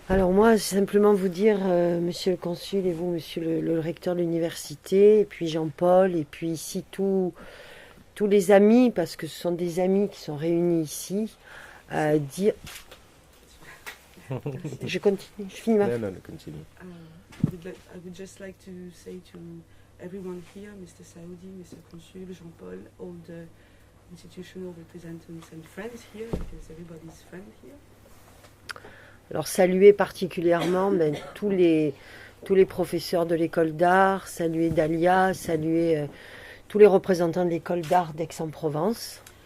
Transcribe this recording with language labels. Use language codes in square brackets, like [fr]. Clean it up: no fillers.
[fr] Alors moi, c'est simplement vous dire, monsieur le consul et vous, monsieur le recteur de l'université, et puis Jean-Paul, et puis ici tous les amis, parce que ce sont des amis qui sont réunis ici, dire... Je continue, je finis ma... [en] No, continue. I would just like to say to everyone here, Mr. Saoudi, Mr. Consul, Jean-Paul, all the institutional representatives and friends here, because everybody's friend here. [fr] Alors saluer particulièrement tous les professeurs de l'école d'art, saluer Dalia, saluer tous les représentants de l'école d'art d'Aix-en-Provence.